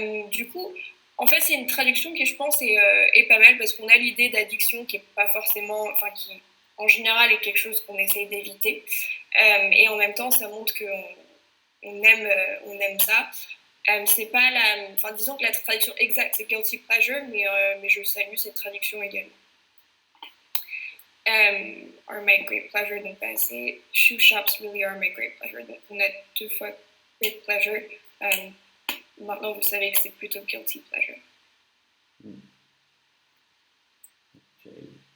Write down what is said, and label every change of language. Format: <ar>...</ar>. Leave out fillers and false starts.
<fr>Du coup, en fait, c'est une traduction qui, je pense, est pas mal, parce qu'on a l'idée d'addiction qui est pas forcément... Enfin, qui, en général, est quelque chose qu'on essaye d'éviter. Et en même temps, ça montre qu'on aime ça. C'est pas la... Enfin, disons que la traduction exacte, c'est guilty pleasure, mais je salue cette traduction également.</fr> <en>Are my great pleasure,</en> <fr>donc c'est</fr> <en>shoe shops really are my great pleasure.</en> <fr>Donc on a 2 fois great pleasure. Maintenant vous savez que c'est plutôt guilty pleasure.</fr> <en>Okay.</en>